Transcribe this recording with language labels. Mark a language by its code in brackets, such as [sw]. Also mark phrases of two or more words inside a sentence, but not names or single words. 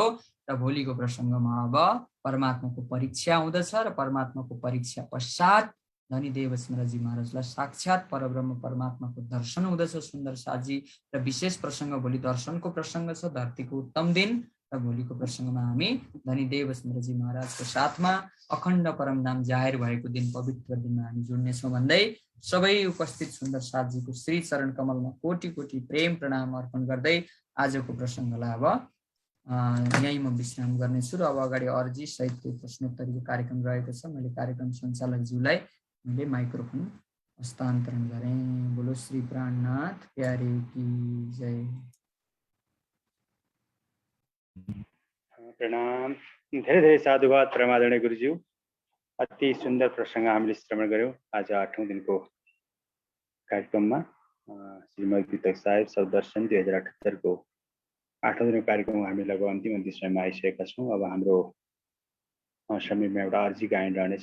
[ne] र भोलिको प्रसङ्गमा अब परमात्माको परीक्षा हुँदछ र परमात्माको परीक्षा पश्चात धनीदेव बस्नेतजी महाराजलाई साक्षात परब्रह्म परमात्माको दर्शन हुँदछ सुन्दर साथी। र विशेष प्रसङ्ग भोलि दर्शनको प्रसङ्ग छ। धरतीको उत्तम दिन र भोलिको प्रसङ्गमा हामी धनी देवसुन्दरजी महाराजको साथमा अखण्ड परमधाम जाहेर भएको दिन पवित्र दिनमा हामी जोड्नेछौँ भन्दै सबै उपस्थित सुन्दर साथजीको श्री चरण कमलमा कोटि कोटि प्रेम प्रणाम अर्पण गर्दै आजको प्रसङ्गलाई अब यहीँ म विश्राम गर्नेछु र अब अगाडि अर्जी सहितको प्रश्नोत्तरीको कार्यक्रम रहेको छ। मैले कार्यक्रम सञ्चालकज्यूलाई मैले माइक्रोफोन हस्तान्तरण गरेँ। [hi] बोलो श्री प्राणनाथ प्यारे की जय। [ne] प्रणाम। धेरै धेरै साधुवाद परमादरणीय गुरुज्यू। अति सुन्दर प्रसङ्ग हामीले श्रवण गऱ्यौँ आज 8औं दिनको कार्यक्रममा। श्रीमद् वितक साहेब सबदर्शन 2078 को 8औं दिनको कार्यक्रम हामी लगभग अन्तिम समयमा आइसकेका छौँ। अब हाम्रो समयमा एउटा अर्जी गायन रहनेछ।